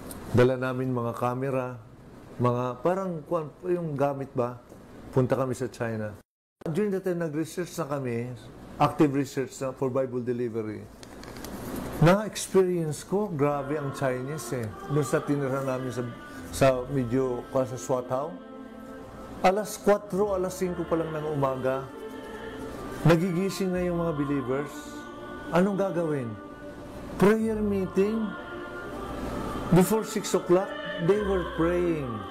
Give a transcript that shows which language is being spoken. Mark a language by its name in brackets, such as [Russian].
[Filipino] Dala namin mga camera, mga parang yung gamit ba, punta kami sa China. [English] During that time, [Filipino] nag-research na kami, active research na for Bible delivery. Na-experience ko, grabe ang Chinese eh. Doon sa tinira namin sa medyo sa Swatao. Alas 4, alas 5 pa lang ng umaga, nagigising na yung mga believers. Anong gagawin? Prayer meeting. [English] Before 6 o'clock, they were praying.